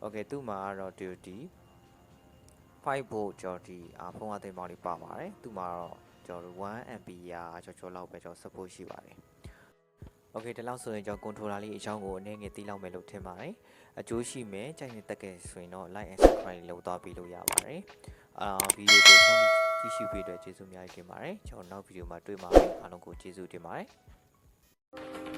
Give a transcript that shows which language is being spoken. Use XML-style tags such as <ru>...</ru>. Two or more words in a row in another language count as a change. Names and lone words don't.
<my>เคသူ့မှာကတော့ဒီ5 volt ကျွန်တော်ဒီဖုန်းအသွင်းပေါင်းလေးပါပါတယ်သူ့မှာတော့ကျွန်တော်1 ampere ကျော်လောက်ပဲကျွန်တော် support ရှိပါတယ်โอเคဒီလောက်ဆိုရင်ကျွန်တော် controller လေးအကြောင်းကိုအနေငယ်သိလောက်မယ်လို့ထင်ပါတယ်အကျိုးရှိမယ်ကြိုက်နေတက်ခဲ့ဆိုရင်တော့</my> <en>like and subscribe</en> <my>လုပ်သွားပြီးလို့ရပါတယ်ဗီဒီယိုကိုဆုံးကြည့်ရှုပေးတဲ့ကျေးဇူးအများကြီးတင်ပါတယ်ကျွန်တော်နောက်ဗီဒီယိုမှာတွေ့ပါမယ်အားလုံးကိုကျေးဇူးတင်ပါတယ်</my>